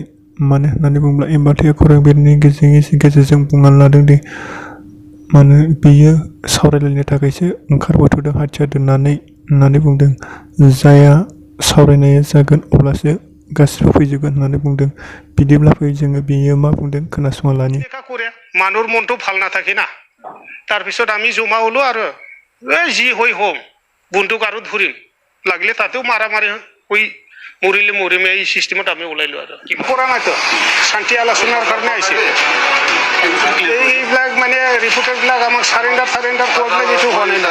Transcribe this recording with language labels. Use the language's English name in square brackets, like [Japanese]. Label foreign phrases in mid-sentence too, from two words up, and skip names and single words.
[Bodo] मानो होननानै बुङोब्ला एम्बाथैया खौरांगिरिनि गेजेरजों बुंना लादों दि मानो बियो सावरायलायनो थाखायसो ओंखारबोथ'दों हाथियार दोननानै होननानै बुंदों। जायहा सावरायनाया जागोन अब्लासो गासिबो फैजोबगोन होननानै बुंदों। बिदिब्ला फै जोङो बियो मा बुंदों खोनासंना लानि। [Assamese] মানুহৰ মনটো ভাল নাথাকে না, তাৰপিছত আমি জমা হ'লো আৰু যি হৈ হম বন্দুক আৰু ধৰিম লাগিলে তাতেও মাৰামাৰি হৈ মৰিলে মৰিম এই চিষ্টেমত আমি ওলাইলো আৰু কৰা নাইতো শান্তি আলোচনাৰ কাৰণে আহিছে। এইবিলাক মানে ৰিপৰ্টাৰবিলাক আমাক চাৰেণ্ডাৰ কৰিবলৈ কিছু হোৱা নাই।